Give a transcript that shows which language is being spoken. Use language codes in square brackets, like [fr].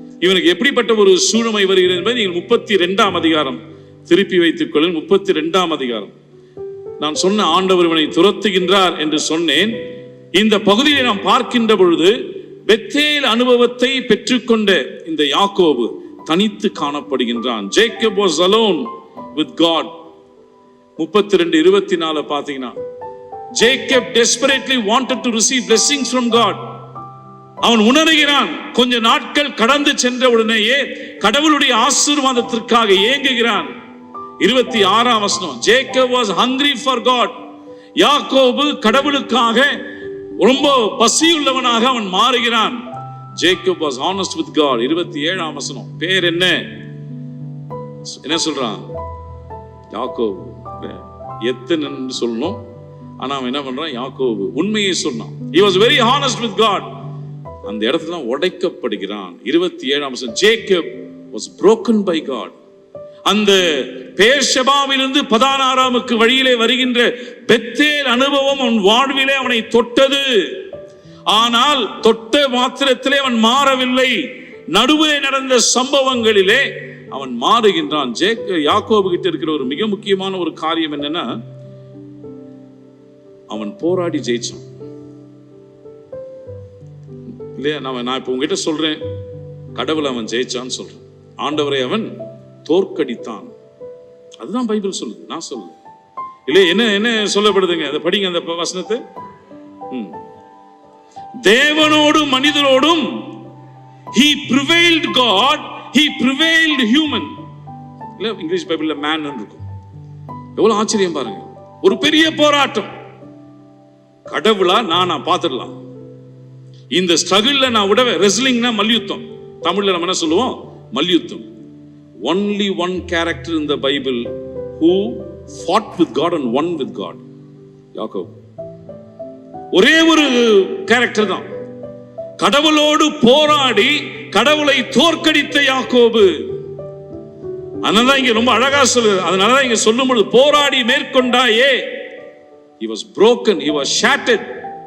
[ta] இவனுக்கு எப்படிப்பட்ட ஒரு சூழ்நிலை வருகிறது என்பதை நீங்கள் 32ஆம் அதிகாரம் திருப்பி வைத்துக் கொள்ளுங்கள். 32ஆம் அதிகாரம். நான் சொன்ன ஆண்டவர் இவனை துரத்துகின்றார் என்று சொன்னேன். இந்த பகுதியை நாம் பார்க்கின்ற பொழுது பெத்தேல் அனுபவத்தை பெற்றுக்கொண்ட இந்த யாக்கோபு தனித்து காணப்படுகின்றான். [en] Jacob was alone with God. [ta] 32:24 பார்த்தீங்கன்னா, [en] Jacob desperately wanted to receive blessings from God. [ta] அவன் உணர்கிறான். கொஞ்ச நாட்கள் கடந்து சென்ற உடனேயே கடவுளுடைய ஆசீர்வாதத்திற்காக ஏங்குகிறான். 26ஆம் வசனம், [en] Jacob was hungry for God. [ta] யாக்கோபு கடவுளுக்காக ரொம்ப பசியுள்ளவனாக அவன் மாறுகிறான். [en] Jacob was honest with God. [ta] 27ஆம் வசனம், பேர் என்ன சொல்றான்? யாக்கோபு. எத்தனை சொல்லணும், ஆனா அவன் என்ன பண்றான்? யாக்கோபு உண்மையை சொன்னான். [en] He was very honest with God. [ta] அந்த இடத்துல உடைக்கப்படுகிறான். 27ஆம் வசனம், [en] Jacob was broken by God. [ta] அந்த பேர்ஷெபாவிலிருந்து பதானாராமுக்கு வழியிலே வருகின்ற பெத்தேல் அனுபவம் அவன் வாழ்விலே அவனை தொட்டது. ஆனால் தொட்ட மாத்திரத்திலே அவன் மாறவில்லை. நடுவே நடந்த சம்பவங்களிலே அவன் மாறுகின்றான். யாக்கோபு கிட்ட இருக்கிற ஒரு மிக முக்கியமான ஒரு காரியம் என்னன்னா, அவன் போராடி ஜெயிச்சான் இல்லையா? நான் இப்ப உங்ககிட்ட சொல்றேன், கடவுளை அவன் ஜெயிச்சான்னு சொல்றேன். ஆண்டவரை அவன் தோற்கடித்தான். அதுதான் பைபிள் சொல்லுது, நான் சொல்லுது இல்லையா? என்ன சொல்லப்படுதுங்க? அதை படிங்க அந்த வசனத்தை. தேவனோடும் மனிதரோடும் [en] he prevailed God, he prevailed human. [ta] இல்ல இங்கிலீஷ் பைபிள்ல மேன் இருக்கும். எவ்வளவு ஆச்சரியம் பாருங்க. ஒரு பெரிய போராட்டம். கடவுளா நானா பாத்துடலாம். இந்த ஸ்ட்ரகிள்ல நான் விடவே, ரெஸ்லிங்னா மல்யுத்தம், தமிழ்ல நம்ம என்ன சொல்லுவோம்? மல்யுத்தம். [en] Only one character in the Bible who fought with God and won with God. [ta] யாக்கோபு. ஒரே ஒரு கேரக்டர் தான் கடவுளோடு போராடி கடவுளை தோற்கடித்த யாக்கோபு. அதனாலதான் இங்க ரொம்ப அழகா சொல்லுது. அதனாலதான் இங்க சொல்லும் பொழுது போராடி மேற்கொண்டாயே, [en] he was broken, he was shattered.